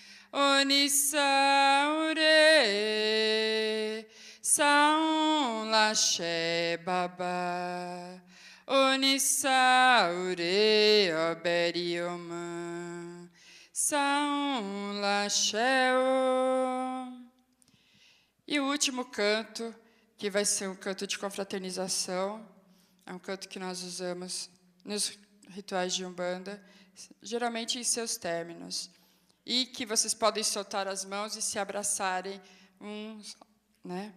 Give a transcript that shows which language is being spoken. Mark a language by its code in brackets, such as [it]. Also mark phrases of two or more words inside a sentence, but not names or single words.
[yo] Onissaure. Saum Laxé Baba. Onissaure oberioma. Saum Laxé o. [pt] E o último canto, que vai ser um canto de confraternização, é um canto que nós usamos nos rituais de Umbanda, geralmente em seus términos, e que vocês podem soltar as mãos e se abraçarem uns, né?